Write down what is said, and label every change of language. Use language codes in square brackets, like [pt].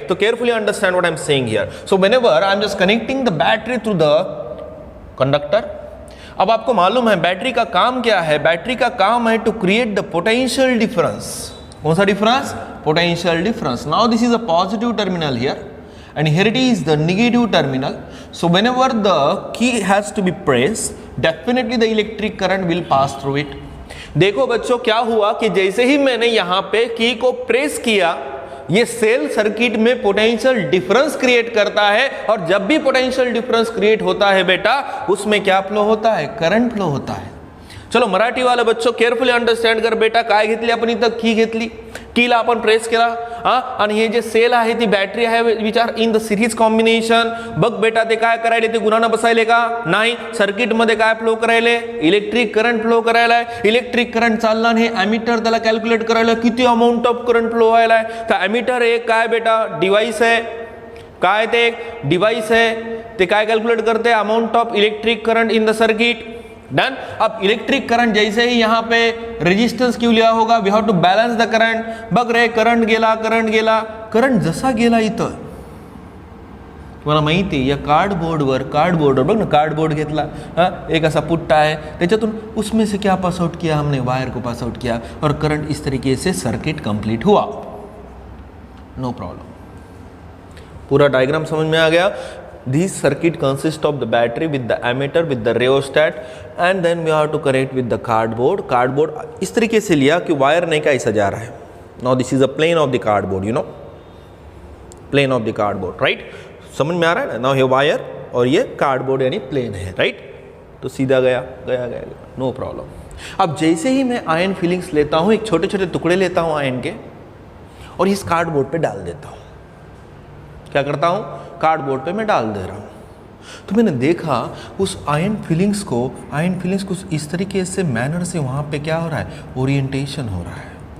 [en] तो carefully understand what I am saying here. So whenever I am just connecting the battery through the conductor. [hi] अब आपको मालूम है battery का काम क्या है, बैटरी का काम है [en] To create the potential difference. [hi] कौन सा difference, [en] Potential difference. Now this is a positive terminal here and here it is the negative terminal. So whenever the key has to be pressed, definitely the electric current will pass through it. [hi] देखो बच्चों क्या हुआ कि जैसे ही मैंने यहाँ पे की को प्रेस किया, ये सेल सर्किट में पोटेंशियल डिफरेंस क्रिएट करता है, और जब भी पोटेंशियल डिफरेंस क्रिएट होता है बेटा, उसमें क्या फ्लो होता है, करंट फ्लो होता है. चलो मराठी वाले बच्चो केअरफुली अंडरस्टँड कर बेटा. [mr] काय घेतली आपण इथं, की घेतली, कीला आपण प्रेस केला, आणि हे जे सेल आहे ती बॅटरी आहे [en] Which are in the series combination. [mr] बघ बेटा ते काय करायले, ते गुणानं बसायले का नाही, सर्किट मध्ये काय फ्लो करायले, इलेक्ट्रिक करंट फ्लो करायला. इलेक्ट्रिक करंट चालला आणि हे ॲमीटर त्याला कॅल्क्युलेट करायला किती अमाऊंट ऑफ करंट फ्लो व्हायला आहे. तर ॲमीटर एक काय बेटा डिवाइस आहे, काय ते एक डिवाइस आहे, ते काय कॅल्क्युलेट करते, [en] Amount of electric current in the circuit. Done. [hi] अब इलेक्ट्रिक करंट जैसे ही यहाँ पे रेजिस्टेंस क्यों लिया होगा, [en] We have to balance the current. [mr] बघ रे करंट गेला, करंट जसा गेला इथं तुम्हाला माहिती या कार्डबोर्डवर बघ ना, कार्डबोर्ड घेतला, [hi] एक ऐसा पुट्टा है, [mr] त्याच्यातून [hi] उसमें से क्या पास आउट किया हमने, वायर को पास आउट किया, और करंट इस तरीके से सर्किट कंप्लीट हुआ. नो प्रॉब्लम, पूरा डायग्राम समझ में आ गया. [en] This circuit consists of the battery with the ammeter with the rheostat, and then we have to connect with the cardboard. [hi] Cardboard इस तरीके से लिया कि वायर नहीं का ऐसा जा रहा है. [en] Now this is a plane of the cardboard, you know, plane of the cardboard, right? [hi] समझ में आ रहा है ना. Now ये वायर और ये कार्डबोर्ड यानी प्लेन है, राइट. तो सीधा गया, नो प्रॉब्लम. अब जैसे ही मैं आयन फिलिंग्स लेता हूँ, एक छोटे छोटे टुकड़े लेता हूँ आयन के, और इस कार्डबोर्ड पे डाल देता हूँ. क्या करता हूँ, कार्डबोर्ड पे मैं डाल दे रहा हूँ. तो मैंने देखा उस आयन फिलिंग्स को इस तरीके से मैनर से वहाँ पे क्या हो रहा है, ओरिएंटेशन हो रहा है.